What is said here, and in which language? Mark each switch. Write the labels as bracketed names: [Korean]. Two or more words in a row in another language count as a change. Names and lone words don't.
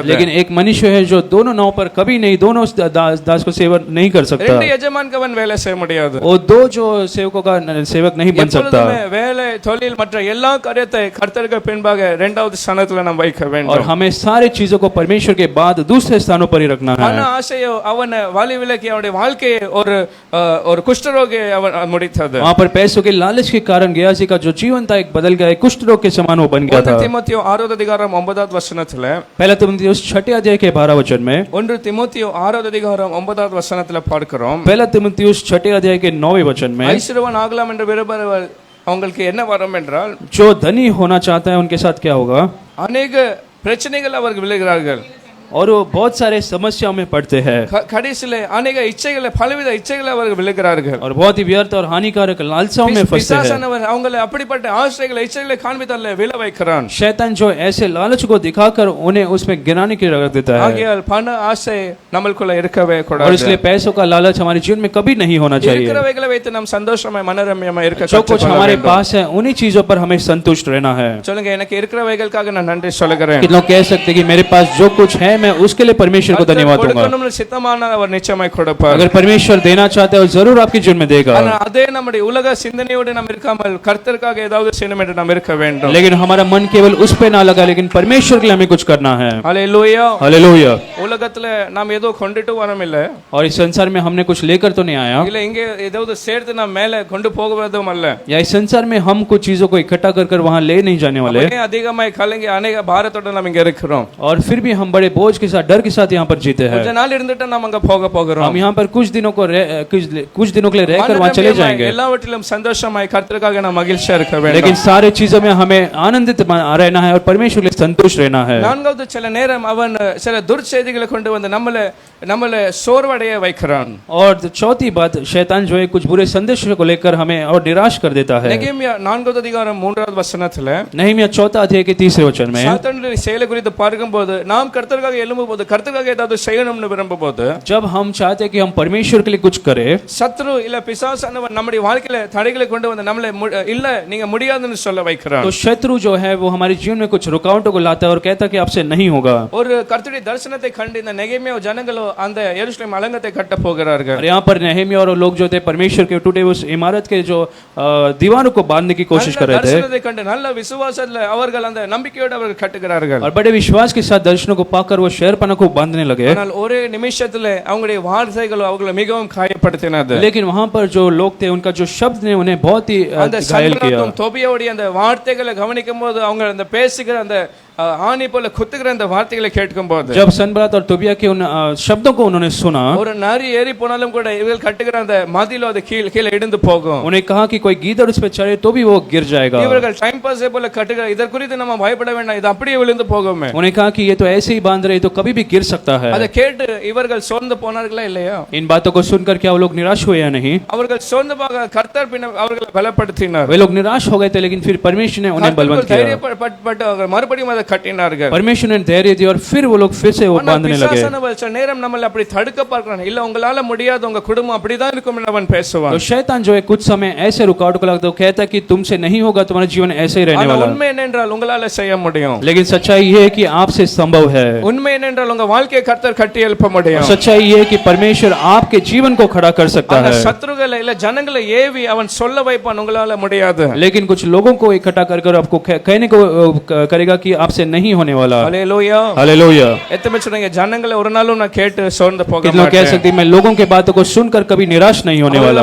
[Hindi] लेकिन एक मनुष्य है जो दोनों नाव पर कभी नहीं दोनों दास को सेवा नहीं कर सकता. [Tamil] ரெண்டு எஜமானுக்கு அவன் வேலை செய்ய முடியாது. [Hindi] वो दो जो सेवकों का सेवक नहीं बन सकता. [Tamil] வேலை தொழில் மற்ற எல்லா காரியத்தை கர்த்தருக்கு பின்பாக இரண்டாவது ஸ்தானத்துல நாம் வைக்க வேண்டும். [Hindi] और हमें सारी चीजों को परमेश्वर के बाद दूसरे स्थानों पर ही रखना है. [Tamil] பண ஆசையோ அவனை வழி விலக்கி அவனுடைய வாழ்க்கையை ஒரு குஷ்டரோகி அவன் முடித்தது. [Hindi] वहां पर पैसों के लालच के कारण गेहाजी का जो जीवन था एक बदल गया, एक कुष्ठ रोग के समान वो बन गया था. [Tamil] தீமோத்தேயு 6வது அதிகாரம் 9வது வசனத்துல [Hindi] पहला तीमुथियुस 6 अध्याय के 12 वचन में [Tamil] 1 தீமோத்தேயு 6வது அதிகாரம் 9வது வசனத்துல பார்க்கிறோம். [Hindi] पहला तीमुथियुस 6 अध्याय के 9वें वचन में [Tamil] ஐஸ்வர்யவான் ஆகலாம் என்று விரும்புகிறவர் அவங்களுக்கு என்ன வரும் என்றால் [Hindi] जो धनी होना चाहता है उनके साथ क्या होगा. [Tamil] अनेक பிரச்சனைகள் அவர்கள் விழுகிறார்கள். [Hindi] और वो बहुत सारे समस्याओं में पड़ते हैं. [Tamil] கடைசியிலே अनेक இச்சைகளை பலவித இச்சைகளை அவர்கள் விழுகிறார்கள். [Hindi] और बहुत ही व्यर्थ और हानिकारक लालसाओं में फंसते हैं. [Tamil] பிசாசானவர் அவங்களை அப்படிப்பட்ட ஆசைகளை இச்சைகளை காண்பித்தால் விழ வைக்கிறான். [Hindi] शैतान जो ऐसे लालच को दिखाकर उन्हें उसमें गिराने की रख देता है. [Tamil] ஆகையால் பண ஆசை நமக்குள்ள இருக்கவே கூடாது. [Hindi] और इसलिए पैसों का लालच हमारे जीवन में कभी नहीं होना चाहिए. [Tamil] இருக்கிறவைகளை வைத்து நாம் சந்தோஷமாய் மனரம்யமாய் இருக்க [Hindi] जो कुछ हमारे पास है उन्हीं चीजों पर हमें संतुष्ट रहना है. [Tamil] சொல்லுங்க எனக்கு இருக்கிறவைகளுக்காக நான் நன்றி சொல்கிறேன். [Hindi] कितने लोग कह सकते हैं कि मेरे पास जो कुछ है मैं उसके लिए परमेश्वर को धन्यवाद दूंगा. [Tamil] சித்தமான அவர் நிச்சயமாய் கொடுப்பார். [Hindi] अगर परमेश्वर देना चाहते हैं जरूर आपके जीवन में देगा. [Tamil] அதே நம்முடைய உலக சிந்தனையோடு நாம் இருக்காமல் கர்த்தருக்காக ஏதாவது செய்யணும் என்று நாம் இருக்க வேண்டும். [Hindi] लेकिन हमारा मन केवल उस पे ना लगा, लेकिन परमेश्वर के लिए हमें कुछ करना है. हालेलुया. हालेलुया. [Tamil] உலகத்துல நாம் ஏதோ கொண்டுட்டு வரோம் இல்ல. [Hindi] और इस संसार में हमने कुछ लेकर तो नहीं आया. [Tamil] இல்ல இங்கே ஏதாவது சேர்த்து நாம் மேலே கொண்டு போவதும் அல்ல. [Hindi] या इस संसार में हम कुछ चीजों को इकट्ठा कर वहां ले नहीं जाने वाले. [Tamil] அதிகமாய் கலங்கி अनेक பாரத்தோட நாம் இங்க இருக்கிறோம். [Hindi] और फिर भी हम बड़े बोझ के साथ डर के साथ यहाँ पर जीते हैं. [Tamil] கொஞ்ச நாள் இருந்துட்டு நாம் அங்க போகிறோம். [Hindi] हम यहाँ पर कुछ दिनों के लिए रहकर वहाँ चले जाएंगे. [Tamil] எல்லாவற்றிலும் சந்தோஷமாய் கர்த்தருக்காக நாம் மகிழ்ச்சியா இருக்க வேண்டும். [Hindi] लेकिन सारे चीजों में हमें आनंदित रहना है और परमेश्वर के लिए संतुष्ट रहना है. [Tamil] நான்காவது சில நேரம் அவன் சில துர்ச்செய்திகளை கொண்டு வந்து நம்மளை சோர்வடைய வைக்கிறான். [Hindi] और चौथी बात शैतान जो है कुछ बुरे संदेशों को लेकर हमें और निराश कर देता है. [Tamil] நெகேமியா 4வது அதிகாரம் 3வது வசனத்துல [Hindi] नहमीया 4 अध्याय के 3 वचन में [Tamil] சாத்தானுடைய செயலை குறித்து பார்க்கும்போது நாம் கர்த்தருக்காக எழும்பும்போது கர்த்தருக்காக ஏதாவது செய்யணும்னு விரும்பும்போது [Hindi] जब हम चाहते हैं कि हम परमेश्वर के लिए कुछ करें, [Tamil] சத்ரு இல்ல பிசாசானவன் நம்முடைய வாழ்க்கையில தடைகளை கொண்டு வந்து நம்மளை இல்ல நீங்க முடியாதுன்னு சொல்ல வைக்கிறான். [Hindi] तो शत्रु जो है वो हमारे जीवन में कुछ रुकावटों को लाता है और कहता है कि आपसे नहीं होगा. [Tamil] ஒரு கர்த்தருடைய தரிசனத்தை கண்டு இந்த நெகேமியா ஜனங்களோ அந்த எருசலேம் அலங்கத்தை கட்ட போகிறார்கள். [Hindi] और यहाँ पर नहमीया और लोग जो थे परमेश्वर के टूटे उस इमारत के जो दीवारों को बांधने की कोशिश कर रहे थे. [Tamil] தரிசனத்தை கண்டு நல்ல விசுவாசத்துல அவர்கள் அந்த நம்பிக்கையோடு அவர்கள் கட்டுகிறார்கள். [Hindi] और बड़े विश्वास के साथ दर्शनों को पाकर वो शहरपना को बांधने लगे. [Tamil] ஆனால் ஒரே நிமிஷத்துல அவங்களுடைய வார்த்தைகள் அவங்களை மிகவும் காயப்படுத்தினது. [Hindi] लेकिन वहां पर जो लोग थे उनका जो शब्द ने उन्हें बहुत ही [Tamil] அந்த [Hindi] घायल किया. [Tamil] தோபியாவுடைய அந்த வார்த்தைகளை கவனிக்கும்போது அவங்க அந்த பேசுகிற அந்த ஆணி போல குத்துகிற அந்த வார்த்தைகளை கேட்கும் போது [Hindi] जब सनबलात और तोबिया के उन शब्दों को उन्होंने सुना, [Tamil] ஒரு நரி ஏறி போனாலும் கூட இவர்கள் கட்டுகிற அந்த மதிலோ அது கீழே இடிந்து போகும். [Hindi] उन्हें कहा कि कोई गीदड़ उस पे चढ़े तो भी वो गिर जाएगा। [Tamil] இவர்கள் [English] time pass [Tamil] போல கட்டுகிற இதற்கு குறித்து நம்ம பயப்பட வேண்டாம், இது அப்படியே விழுந்து போகுமே. [Hindi] उन्हें कहा कि ये तो ऐसे ही बांध रहे तो कभी भी गिर सकता है। [Tamil] அதை கேட்டு இவர்கள் சோர்ந்து போனார்களா இல்லையா? [Hindi] इन बातों को सुनकर क्या वो लोग निराश हुए या नहीं? [Tamil] அவர்கள் சோர்ந்து போக கர்த்தர் பின்ன அவர்களை பலப்படுத்தினார். [Hindi] वे लोग निराश हो गए थे, लेकिन फिर परमेश्वर ने उन्हें बलवंत किया। [Tamil] தைரியப்பட்டு அவர்கள் மறுபடியும் அதை கட்டினார்கள். [Hindi] परमेश्वर ने धैर्य दिया और फिर वो लोग फिर से वो बांधने लगे। [Tamil] பிசாசானவன் சில நேரம் நம்மளை அப்படி தடுக்க பார்க்கறான். இல்ல உங்களால முடியாது, உங்க குடும்பம் அப்படிதான் இருக்கும் என்று அவன் பேசுவான். [Hindi] तो शैतान जो है कुछ समय ऐसे रुकावट को लगता है, कहता है कि तुमसे नहीं होगा, तुम्हारा जीवन ऐसे ही रहने वाला है। [Tamil] உண்மை என்னென்றால் உங்களால செய்ய முடியும். [Hindi] लेकिन सच्चाई ये है कि आपसे संभव है। [Tamil] உண்மை என்னென்றால் உங்க வாழ்க்கையை கர்த்தர் கட்டி எழுப்ப முடியும். [Hindi] सच्चाई ये है कि परमेश्वर आपके जीवन को खड़ा कर सकता है। [Tamil] சத்துருகளை இல்ல ஜனங்களை ஏவி அவன் சொல்ல வைப்பான், உங்களால முடியாது. [Hindi] लेकिन कुछ लोगों को इकट्ठा कर आपको कहने को करेगा कि आपसे नहीं होने वाला। हालेलुया हालेलुया। [Tamil] எத்தனை சொல்றீங்க ஜனங்களை ஒரு நாளும் நான் கேட்டு சோர்ந்து போக [Hindi] कितने लोग कह सकते हैं मैं लोगों के बातों को सुनकर कभी निराश नहीं होने वाला।